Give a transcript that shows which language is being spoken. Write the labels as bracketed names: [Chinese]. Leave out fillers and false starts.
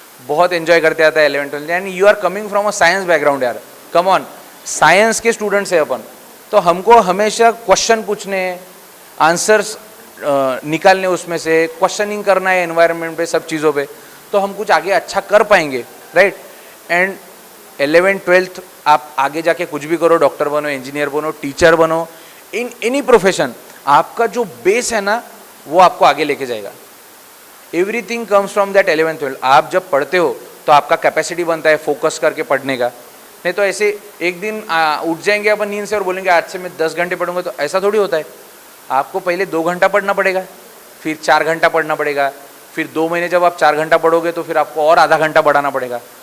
[Hindi] बहुत एन्जॉय करते आता है 11th 12th। [English] and you are coming from a science background यार, come on, [Hindi] साइंस के स्टूडेंट्स है अपन, तो हमको हमेशा क्वेश्चन पूछने, आंसर्स निकालने, उसमें से क्वेश्चनिंग करना है एनवायरनमेंट पे, सब चीज़ों पे, तो हम कुछ आगे अच्छा कर पाएंगे, राइट। एंड 11th 12th आप आगे जाके कुछ भी करो, डॉक्टर बनो, इंजीनियर बनो, टीचर बनो, [English] in any profession, [Hindi] आपका जो बेस है ना वो आपको आगे लेके जाएगा। [English] Everything comes from that 11th 12th। [Hindi] आप जब पढ़ते हो तो आपका कैपेसिटी बनता है फोकस करके पढ़ने का। नहीं तो ऐसे एक दिन उठ जाएंगे अपन नींद से और बोलेंगे आज से मैं 10 घंटे पढ़ूंगा, तो ऐसा थोड़ी होता है। आपको पहले 2 घंटा पढ़ना पड़ेगा, फिर 4 घंटा पढ़ना पड़ेगा, फिर 2 महीने जब आप 4 घंटा पढ़ोगे तो फिर आपको और आधा घंटा बढ़ाना पड़ेगा।